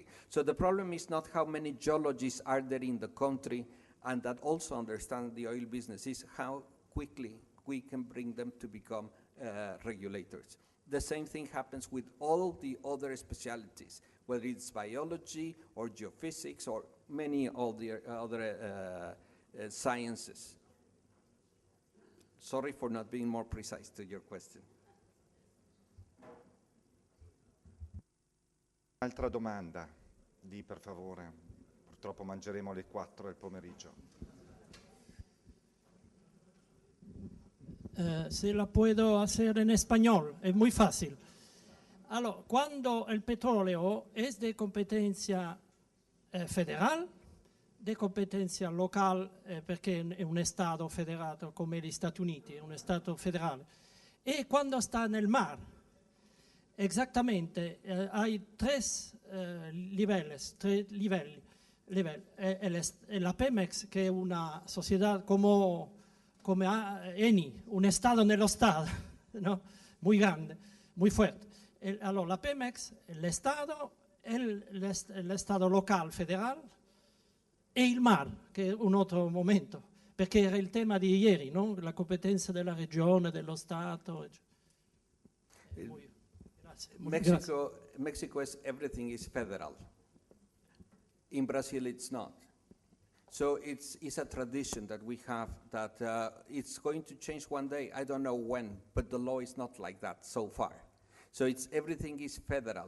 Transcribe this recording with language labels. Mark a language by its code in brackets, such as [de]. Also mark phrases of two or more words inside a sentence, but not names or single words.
[en] So the problem is not how many geologists are there in the country and that also understand the oil business, is how quickly we can bring them to become regulators. The same thing happens with all the other specialties, whether it's biology or geophysics or many other sciences. Sorry for not being more precise to your question. [it] altra domanda. Di, per favore. Purtroppo mangeremo alle 4 del pomeriggio. [es] Se la puedo hacer en español, es muy fácil. Cuando el petróleo es de competencia federal, de competencia local, [it] perché è un Stato federato come gli Stati Uniti, è un Stato federale, e quando sta nel mare, esattamente, hai tre livelli. La Pemex, che è una società come Eni, un Stato nello Stato, [es] ¿no? Muy grande, muy fuerte. [it] La Pemex, el Stato local federale e il mar, che è un altro momento, perché era il tema di ieri, no? La competenza della regione, dello Stato. [en] Mexico is everything is federal. In Brazil, it's not. So it's a tradition that we have that it's going to change one day. I don't know when, but the law is not like that so far. So everything is federal.